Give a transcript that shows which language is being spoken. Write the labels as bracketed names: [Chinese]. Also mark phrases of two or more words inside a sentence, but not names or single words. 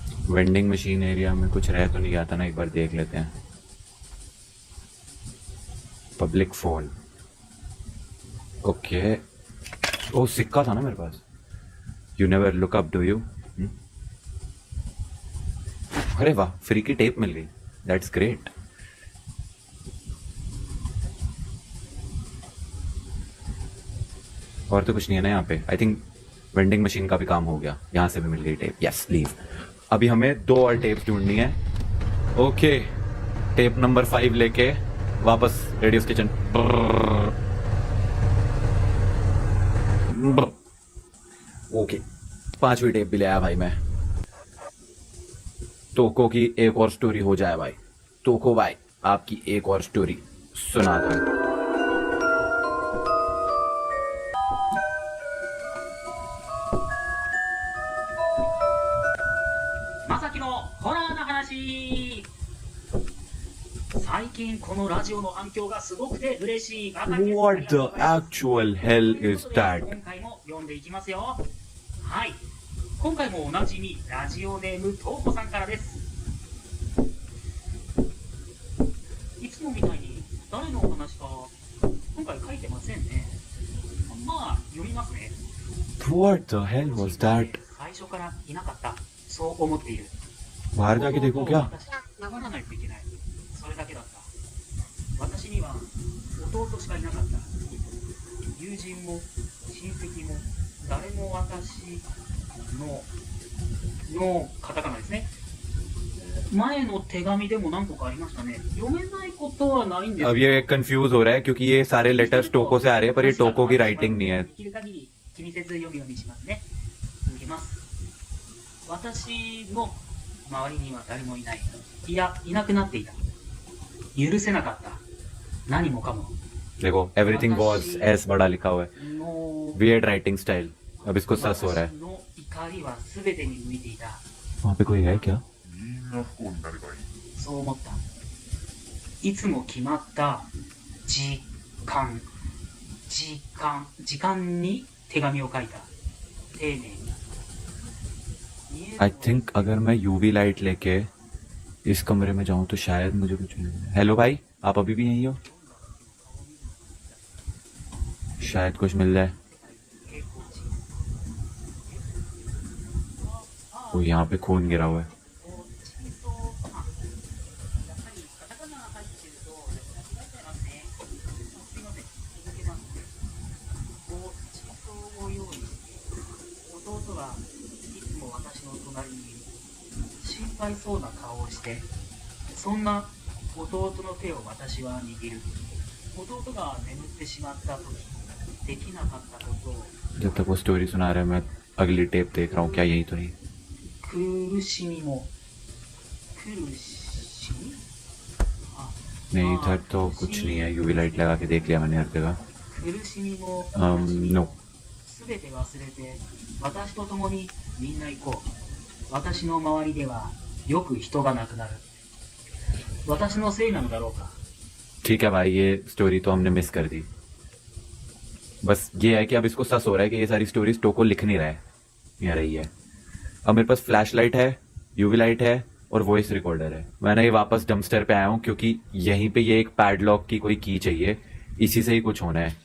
[English] vending machine [Hindi] एरिया में कुछ रह तो नहीं आता ना, एक बार देख लेते हैं। [English] public phone, okay. [Hindi] ओ सिक्का था ना मेरे पास। [English] you never look up do you. [Hindi] अरे वाह, फ्री की टेप मिल गई, [English] that's great. [Hindi] और तो कुछ नहीं है ना यहाँ पे। [English] I think vending machine [Hindi] का भी काम हो गया, यहाँ से भी मिल गई टेप। [English] yes leave. [Hindi] अभी हमें 2 और टेप्स ढूंढनी है। ओके, [English] tape number [Hindi] 5 लेके वापस रेडियोस किचन। ओके, 5वीं टेप भी ले आया भाई मैं। तोको की एक और स्टोरी हो जाए भाई। तोको भाई, आपकी एक और स्टोरी सुना दो। [Japanese] まさきのホラーな話。最近このラジオの反響がすごくて嬉しい。 [English] What the actual hell is that? [Japanese] 今回も読んでいきますよ。はい、今回もおなじみラジオネームとうこさんからです。いつもみたいに誰のお話か今回書いてませんね。まあ読みますね。 [English] What the hell was that? [Japanese] 最初からいなかった、そう思っている。 [Hindi] बाहर जाके देखो क्या? [Japanese] 守らないといけない、それだけだった。私には弟しかいなかった。友人も親戚も誰も私のカタカナですね。前の手紙でも何個かありましたね。読めないことはないんです。 [Hindi] अब ये कंफ्यूज हो रहा है क्योंकि ये सारे लेटर्स टोको से आ रहे हैं, पर ये टोको की राइटिंग नहीं है। [Japanese] できる限り気にせず読むようにしますね。続けます。私の周りには誰もいない。いや、いなくなっていた。許せなかった。何もかも。 [Hindi] देखो [English] everything was as [Hindi] बड़ा लिखा हुआ है। [Japanese] の [English] weird writing style. [Hindi] अब इसको सस हो रहा है। [Japanese] 私の怒りは全てに向いていた。 [Hindi] वहाँ पे कोई है क्या? [Japanese] そう思った。いつも決まった時間に手紙を書いた。丁寧に。 [English] I think [Hindi] अगर मैं [English] UV light [Hindi] लेके इस कमरे में जाऊं तो शायद मुझे कुछ मिल जाए। हेलो भाई, आप अभी भी यहीं हो? शायद कुछ मिल जाए। वो यहाँ पे खून गिरा हुआ है। [Japanese] やっぱりカタカナが入ってると間違えちゃいますね。すいません、続けます。こうチートを用意して弟がいつも私の隣にいる。心配そうな顔をして、そんな弟の手を私は握る。弟が眠ってしまった時できなかったことを [Hindi] जब तक वो स्टोरी सुना रहे हैं मैं अगली टेप देख रहा हूँ, क्या यही तो नहीं? [Japanese] 苦しみも苦しみ [Hindi] नहीं, इधर तो कुछ नहीं है। [English] UV light [Hindi] लगा के देख लिया मैंने हर जगह। [Japanese] 苦しみも [English] नो। [Japanese] すべて忘れて私と共にみんな行こう。私の周りではよく人が亡くなる。私のせいなのだろうか。 [Hindi] ठीक है भाई, ये स्टोरी तो हमने मिस कर दी। बस ये है कि अब इसको सस हो रहा है कि ये सारी स्टोरीज टोको लिख नहीं रहा है, यहाँ रही है। अब मेरे पास [English] flash light [Hindi] है, [English] UV light [Hindi] है और [English] voice recorder [Hindi] है। मैंने ये वापस डंपस्टर पे आया हूँ क्योंकि यहीं पे ये एक पैडलॉक की कोई की चाहिए, इसी से ही कुछ होना है।